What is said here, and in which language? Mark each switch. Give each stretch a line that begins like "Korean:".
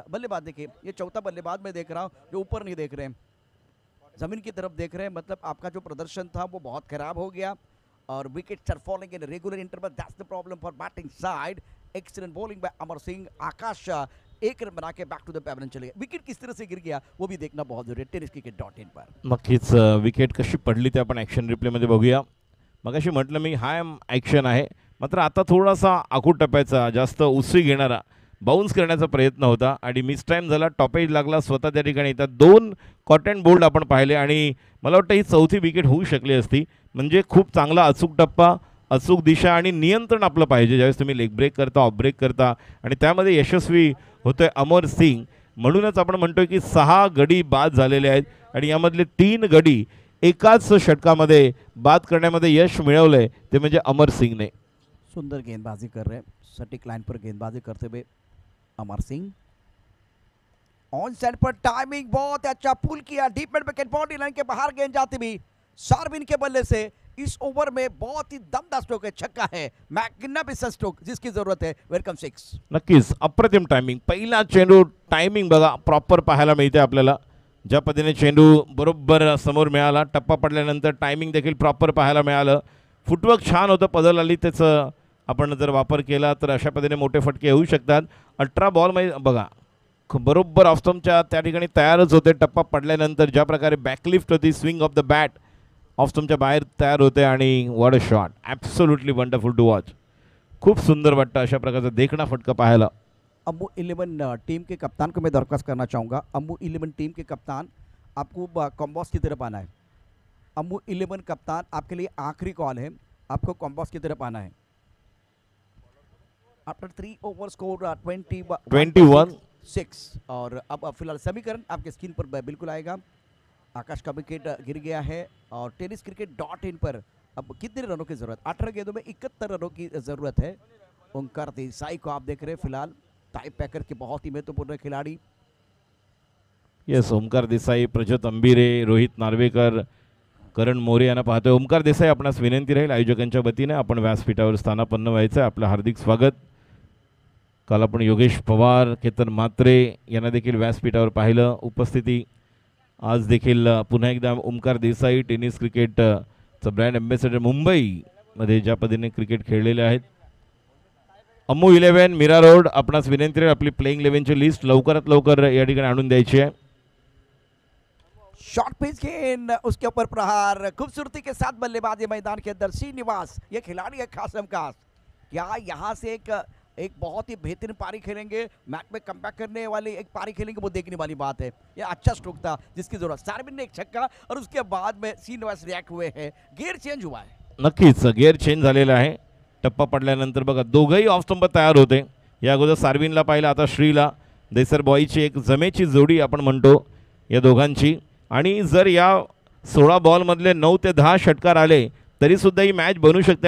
Hindi: बल्लेबाज देखिए, ये चौथा बल्लेबाज मैं देख रहा हूँ जो ऊपर नहीं देख रहे हैं, जमीन की तरफ देख रहे हैं। मतलब आपका जो प्रदर्शन था वो बहुत खराब हो गया और
English: Wickets are falling in regular interval. That's the problem for batting side. Excellent bowling by Amar Singh.
Hindi: आकाश एक रन बना के
English: back to the pavilion
Hindi: चले गए। विकेट किस तरह से गिर गया वो भी देखना बहुत जरूरी है tenniscricket.in पर।
Marathi: नक्कीच विकेट कशी पडली ते आपण ॲक्शन रिप्लेमध्ये बघूया. मगाशी म्हटलं मी हाय ॲक्शन आहे, मात्र आता थोडासा आखूड टप्प्याचा जास्त उसळी घेणारा बाउन्स करण्याचा प्रयत्न होता आणि मिस टाईम झाला, टॉपेज लागला स्वतः त्या ठिकाणी. त्या 2 कॉटन बोल्ड आपण पाहिले आणि मला वाटतं ही चौथी विकेट होऊ शकली असती. म्हणजे खूप चांगला अचूक टप्पा, अचूक दिशा आणि नियंत्रण आपलं पाहिजे ज्यावेळेस तुम्ही लेग ब्रेक करता, ऑफ ब्रेक करता आणि त्यामध्ये यशस्वी होतोय अमर सिंग. म्हणूनच आपण म्हणतोय की 6 गडी बाद झालेले आहेत आणि यामधले 3 गडी एकाच षटकामध्ये बाद करण्यामध्ये यश मिळवलंय, ते म्हणजे अमर सिंगने.
Hindi: सुंदर गेंदबाजी कर रहे हैं, सटीक लाइन पर गेंदबाजी करते हुए अमर सिंह। ऑन साइड पर टाइमिंग बहुत अच्छा, पुल किया deep mid wicket, boundary line के बाहर गेंद जाती भी शारविन के बल्ले से। इस ओवर में बहुत ही दमदार स्ट्रोक है, छक्का है, मैग्निफिसेंट स्ट्रोक जिसकी जरूरत है।
English: Welcome 6।
Marathi: नक्कीच अप्रतिम टायमिंग. पहिला चेंडू टायमिंग बघा प्रॉपर पाहायला मिळते आपल्याला. ज्या पद्धतीने चेंडू बरोबर समोर मिळाला, टप्पा पडल्यानंतर टायमिंग देखील प्रॉपर पाहायला मिळालं. फुटवर्क छान होतं, पदर आली त्याचं आपण जर वापर केला तर अशा पद्धतीने मोठे फटके येऊ शकतात. 18 बॉलमध्ये बघा बरोबर ऑफस्टम्पच्या त्या ठिकाणी तयारच होते. टप्पा पडल्यानंतर ज्या प्रकारे बॅकलिफ्ट होती, स्विंग ऑफ द बॅट ऑफस्टम्पच्या बाहेर तयार होते आणि
English: What a shot, absolutely wonderful to watch.
Marathi: खूप सुंदर वाटतं अशा प्रकारचा देखणा फटका पाहायला.
Hindi: अम्बू 11 टीम के कप्तान को मैं दरख्वास्त करना चाहूँगा। अम्बू 11 टीम के कप्तान, आपको कॉम्बॉस की तरफ आना है। अम्बू 11 कप्तान, आपके लिए आखिरी कॉल है, आपको कॉम्बॉस की तरफ आना है।
English: after 3 over score
Hindi: 21-6 और अब फिलहाल समीकरण आपके स्क्रीन पर बिल्कुल आएगा। आकाश का विकेट गिर गया है और tenniscricket.in पर अब कितने रनों की जरूरत? 18 गेंदों में 71 रनों की जरूरत है। ओंकार देसाई को आप देख रहे हैं फिलहाल, टाई पैकर के बहुत ही महत्वपूर्ण खिलाड़ी।
Marathi: येस, ओमकार देसाई, प्रजत अंबिरे, रोहित नार्वेकर, करण मोरे यांना पाहतोय. ओमकार देसाई, आपणास विनंती राहील आयोजकांच्या वतीने आपण व्यासपीठावर स्थानापन्न व्हायचं आहे. आपलं हार्दिक स्वागत. काल आपण योगेश पवार, केतन म्हात्रे यांना देखील व्यासपीठावर पाहिलं. उपस्थिती आज देखील पुन्हा एकदा ओमकार देसाई टेनिस क्रिकेटचं ब्रँड अँबॅसेडर मुंबईमध्ये ज्या पद्धतीने क्रिकेट खेळलेले आहेत. अम्मू 11 मीरा रोड आपणास विनंती आहे आपली प्लेइंग 11ची लिस्ट लवकरात लवकर या ठिकाणी आणून द्यायची आहे.
Hindi: शॉर्ट पिच गेंद, उसके ऊपर प्रहार, खूबसूरती के साथ बल्लेबाजी मैदान के अंदर श्रीनिवास, ये खिलाड़ी है खासम खास. क्या यहाँ से एक बहुत ही बेहतरीन पारी खेलेंगे, मैच में कमबैक करने वाली एक पारी खेलेंगे, वो देखने वाली बात है. ये अच्छा स्ट्रोक था जिसकी जरूरत. सार्बिन ने एक छक्का और उसके बाद में श्रीनिवास रिएक्ट हुए हैं. गियर चेंज हुआ है.
Marathi: नक्कीच गिअर चेंज झालेला आहे. टप्पा पडल्यानंतर बघा दोघंही ऑफ स्टंप तयार होते. या अगोदर सार्विनला पाहिलं, आता श्रीला. देसर बॉईची एक जमेची जोडी आपण म्हणतो या दोघांची. आणि जर या 16 बॉलमधले 9 ते 10 षटकार आले तरीसुद्धा ही मॅच बनू शकते.